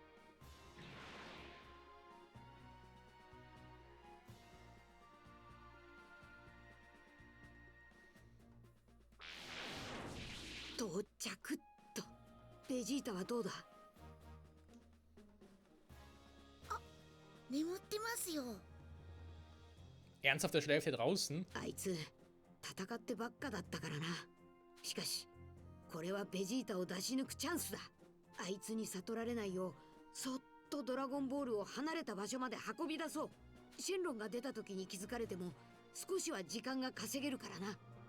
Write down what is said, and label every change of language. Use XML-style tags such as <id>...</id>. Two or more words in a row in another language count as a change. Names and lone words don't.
<ja>到着っと。ベジータはどうだ？眠ってますよ。</ja> <de>Ernsthaft, der schläft hier draußen?</de> <ja>あいつ戦ってばっかだったからな。しかしこれはベジータを出し抜くチャンスだ。あいつに悟られないようそっとドラゴンボールを離れた場所まで運び出そう。シェンロンが出た時に気づかれても少しは時間が稼げるからな。</ja>